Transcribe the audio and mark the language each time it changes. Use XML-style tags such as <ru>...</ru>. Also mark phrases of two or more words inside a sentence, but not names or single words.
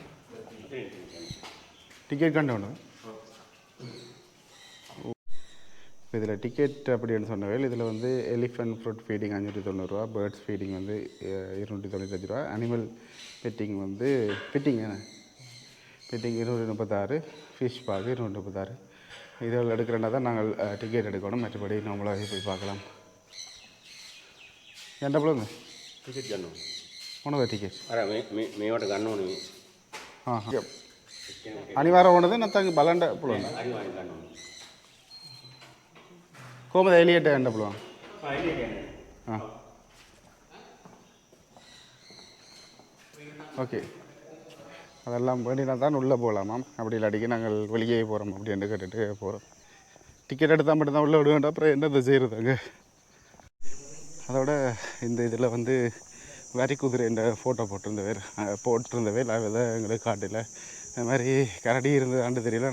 <ta>டிக்கெட் கண்டு ஒன்று இதில் டிக்கெட் அப்படின்னு சொன்னவேல் இதில் வந்து</ta> <en>elephant fruit feeding</en> <ta>590 ரூபா,</ta> <en>birds feeding</en> <ta>வந்து 295 ரூபா,</ta> <en>animal petting</en> <ta>வந்து பெட்டிங் 236,</ta> <en>fish park</en> <ta>236. இதில் எடுக்கிறனா தான் நாங்கள் டிக்கெட் எடுக்கணும். மற்றபடி நம்மளாக போய் பார்க்கலாம். என்ன பிள்ளைங்க</ta> <si>ටිකට් ගන්නවා. මොනවද ටිකෙට්? අර මේවට ගන්න ඕනේ. අනිවාර්ය ඕනද නැත්නම් බලන්න පුළුවන්ද? අනිවාර්යෙන් ගන්න ඕනේ. කොහමද එළියට යන්න පුළුවන්? එළියට යන්න.</si> <ta>ஓகே அதெல்லாம் வேண்டினா தான் உள்ளே போகலாமாம். அப்படி இல்லாட்டிக்கு நாங்கள் வெளியே போகிறோம் அப்படின்னு கேட்டுட்டு போகிறோம். டிக்கெட் எடுத்தால் மட்டும்தான் உள்ளே விட வேண்டாம். அப்புறம் என்னத்தை செய்கிறதாங்க. அதோட இந்த இதில் வந்து வரி குதிரை என்ற ஃபோட்டோ போட்டிருந்தவே அதை எங்களுக்கு காட்டில் இந்த மாதிரி கரடி இருந்தது ஆண்டு தெரியல.</ta>